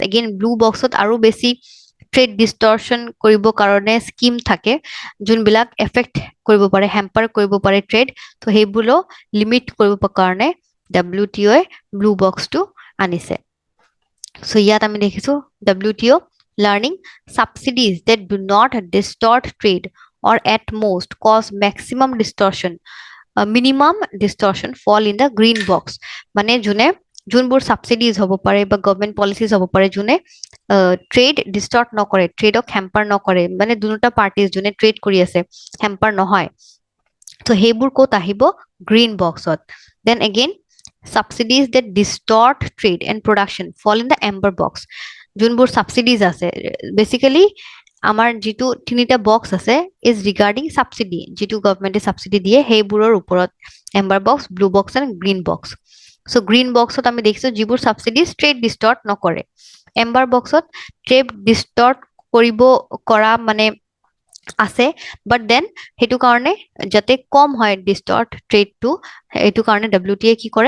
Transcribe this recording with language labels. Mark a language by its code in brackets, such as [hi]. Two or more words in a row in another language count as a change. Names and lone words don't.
[as] এগেইন ব্লু বক্সত আৰু বেছি [en] trade distortion [as] কৰিবৰ কাৰণে স্কিম থাকে যোনবিলাক এফেক্ট কৰিব পাৰে, হেম্পাৰ কৰিব পাৰে ট্ৰেড। ত' সেইবোৰো লিমিট কৰিবৰ কাৰণে WTOয়ে ব্লু বক্সটো আনিছে। চ' ইয়াত আমি দেখিছো [en] WTO learning subsidies that do not distort trade or at most cause maximum distortion, minimum distortion fall in the green box. [as] মানে যোনবোৰ ছাবচিডিজ হ'ব পাৰে বা [en] government policies [as] হ'ব পাৰে যোনে [en] trade distort [as] নকৰে, ট্ৰেডক হেম্পাৰ নকৰে, মানে দুটা পাৰ্টিজ যোনে ট্ৰেড কৰি আছে হেম্পাৰ নহয়। ত' সেইবোৰ ক'ত আহিব? গ্ৰীণ বক্সত। [en] then again subsidies that distort trade and production fall in the amber box. [as] যোনবোৰ ছাবচিডিজ আছে, বেচিকেলি আমাৰ যিটো তিনিটা বক্স আছে [en] is regarding [as] ছাবচিডি, যিটো গভৰ্ণমেণ্টে ছাবচিডি দিয়ে সেইবোৰৰ ওপৰত [en] amber box, blue box and green box. [as] চ' গ্ৰীণ বক্সত আমি দেখিছো যিবোৰ ছাবচিডিজ [en] trade distort [as] নকৰে। এম্বাৰ বক্সত [en] trade distort [as] কৰিব কৰা মানে আছে, [en] but then [as] সেইটো কাৰণে যাতে কম হয় ডিষ্টৰ্ট ট্ৰেডটো, এইটো কাৰণে WTOয়ে কি কৰে?